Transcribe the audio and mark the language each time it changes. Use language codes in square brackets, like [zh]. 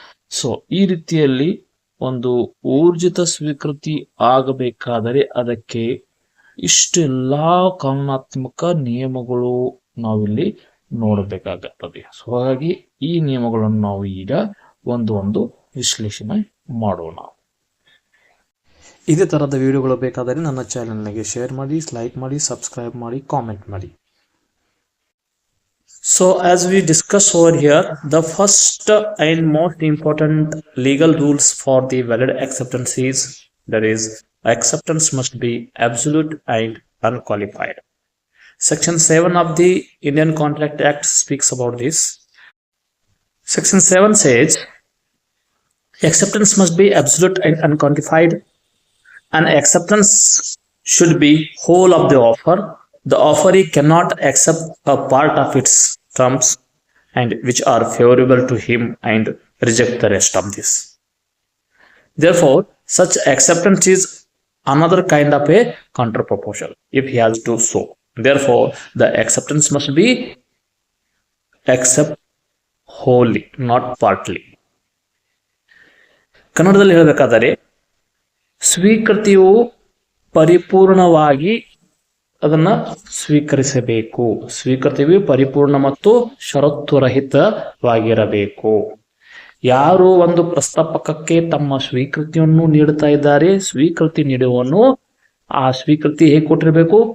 [kn] So ಈ ರೀತಿಯಲ್ಲಿ ಒಂದು ಊರ್ಜಿತ ಸ್ವೀಕೃತಿ ಆಗಬೇಕಾದರೆ ಅದಕ್ಕೆ ಇಷ್ಟೆಲ್ಲಾ ಕಾನೂನಾತ್ಮಕ ನಿಯಮಗಳು ನಾವಿಲ್ಲಿ ನೋಡಬೇಕಾಗುತ್ತದೆ. ಸೊ ಹಾಗಾಗಿ ಈ ನಿಯಮಗಳನ್ನು ನಾವು ಈಗ ಒಂದು ವಿಶ್ಲೇಷಣೆ ಮಾಡೋಣ. ಇದೇ ತರಹದ ವಿಡಿಯೋಗಳು ಬೇಕಾದರೆ ನನ್ನ ಚಾನೆಲ್ಗೆ ಶೇರ್ ಮಾಡಿ, ಲೈಕ್ ಮಾಡಿ, ಸಬ್ಸ್ಕ್ರೈಬ್ ಮಾಡಿ, ಕಾಮೆಂಟ್ ಮಾಡಿ. [en] So as we discuss over here, the first and most important legal rules for the valid acceptance is, that is, acceptance must be absolute and unqualified. Section 7 of the Indian Contract Act speaks about this. Section 7 says, acceptance must be absolute and unqualified, and acceptance should be whole of the offer. The offeree cannot accept a part of its terms and which are favorable to him and reject the rest of this. Therefore, such acceptance is another kind of a counterproposal if he has to so. Therefore, the acceptance must be accept wholly, not partly. [kn] ಕನ್ನಡದಲ್ಲಿ ಹೇಳಬೇಕಾದರೆ, ಸ್ವೀಕೃತಿಯು ಪರಿಪೂರ್ಣವಾಗಿ ಅದನ್ನ ಸ್ವೀಕರಿಸಬೇಕು. ಸ್ವೀಕೃತಿಯು ಪರಿಪೂರ್ಣ ಮತ್ತು ಷರತ್ತುರಹಿತವಾಗಿರಬೇಕು. ಯಾರು ಒಂದು ಪ್ರಸ್ತಾಪಕಕ್ಕೆ ತಮ್ಮ ಸ್ವೀಕೃತಿಯನ್ನು ನೀಡುತ್ತಾ ಇದ್ದಾರೆ, ಸ್ವೀಕೃತಿ ನೀಡುವನು ಆ ಸ್ವೀಕೃತಿ ಹೇಗೆ ಕೊಟ್ಟಿರಬೇಕು?